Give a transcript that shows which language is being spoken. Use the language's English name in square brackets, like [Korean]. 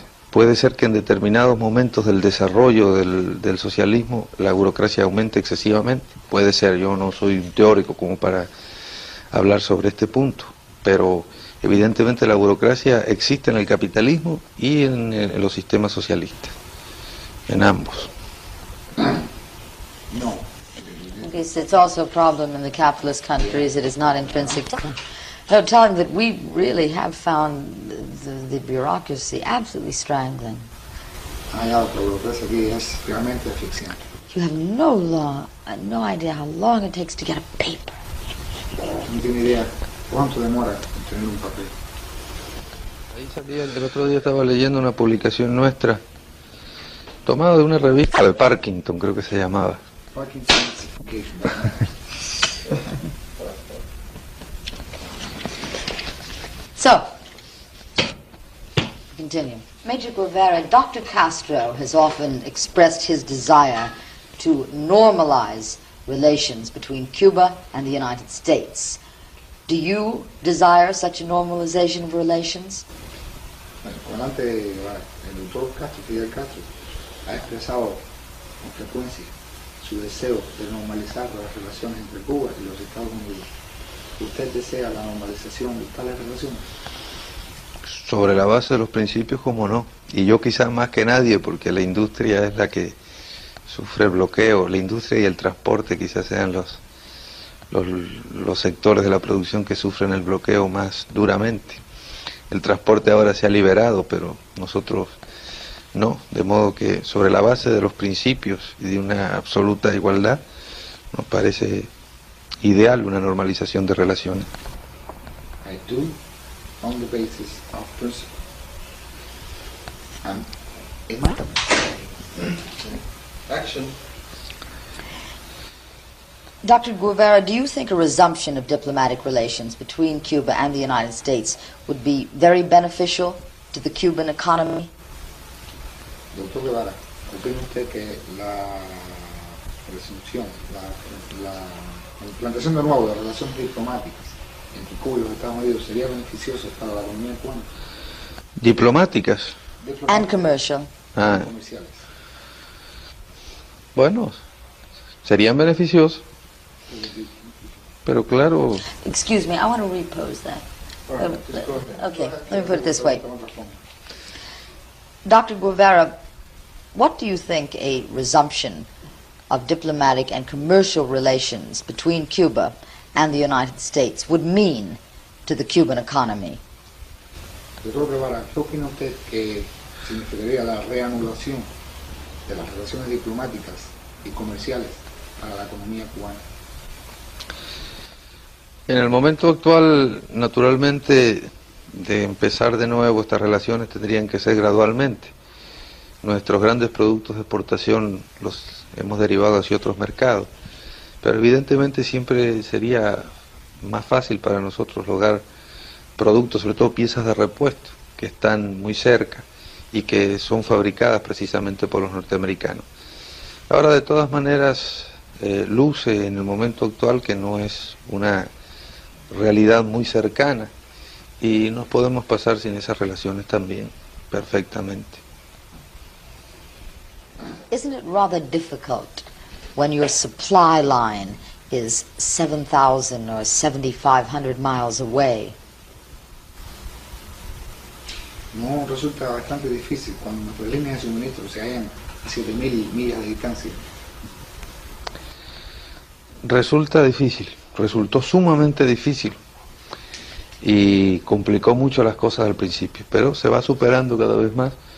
[Spanish] Puede ser que en determinados momentos del desarrollo del socialismo la burocracia aumente excesivamente, puede ser, yo no soy un teórico como para hablar sobre este punto, pero evidentemente la burocracia existe en el capitalismo y en los sistemas socialistas, en ambos. No. [English] It's also a problem in the capitalist countries. It is not intrinsic to them. No, tell him that we really have found the bureaucracy absolutely strangling. [Spanish] La burocracia aquí es realmente asfixiante. [English] You have no idea how long it takes to get a paper. [Spanish] No tiene idea cuánto demora en tener un papel. Ahí salía, el otro día estaba leyendo una publicación nuestra, tomada de una revista de Parkinson, creo que se llamaba. [English] Parkinson's So, continue. Major Guevara, Dr. Castro has often expressed his desire to normalize relations between Cuba and the United States. Do you desire such a normalization of relations? [Spanish] Bueno, el comandante el doctor Castro, Fidel Castro, ha expresado con frecuencia su deseo de normalizar las relaciones entre Cuba y los Estados Unidos. ¿Usted desea la normalización de tales relaciones? Sobre la base de los principios, como no. Y yo quizás más que nadie, porque la industria es la que sufre el bloqueo. La industria y el transporte quizás sean los sectores de la producción que sufren el bloqueo más duramente. El transporte ahora se ha liberado, pero nosotros no. De modo que sobre la base de los principios y de una absoluta igualdad, nos parece ideal una normalización de relaciones. [English] I do, on the basis of principle. And Action. Dr. Guevara, do you think a resumption of diplomatic relations between Cuba and the United States would be very beneficial to the Cuban economy? [Spanish] Doctor Guevara, ¿opina usted que la resunción, la implantación de nuevo de relaciones diplomáticas entre Cuba y los Estados Unidos sería beneficioso para la economía cubana? Diplomáticas. [English] And commercial. [Spanish] Comerciales. Bueno, serían beneficiosos, pero claro, [English] Excuse me, I want to repose that. All right, just go ahead. Okay, let me put it this way. Dr. Guevara, what do you think a resumption of diplomatic and commercial relations between Cuba and the United States would mean to the Cuban economy? [Spanish] Doctor Guevara, ¿qué opina usted que significaría la reanudación de las relaciones diplomáticas y comerciales para la economía cubana? En el momento actual, naturalmente, de empezar de nuevo estas relaciones tendrían que ser gradualmente. Nuestros grandes productos de exportación los hemos derivado hacia otros mercados, pero evidentemente siempre sería más fácil para nosotros lograr productos, sobre todo piezas de repuesto, que están muy cerca y que son fabricadas precisamente por los norteamericanos. Ahora, de todas maneras, luce en el momento actual que no es una realidad muy cercana y nos podemos pasar sin esas relaciones también perfectamente. [English] Isn't it rather difficult when your supply line is 7,000 or 7,500 miles away? [Spanish] No, resulta bastante difícil cuando nuestras líneas de suministro se hallan a 7.000 millas de distancia. Resulta difícil, resultó sumamente difícil y complicó mucho las cosas al principio, pero se va superando cada vez más.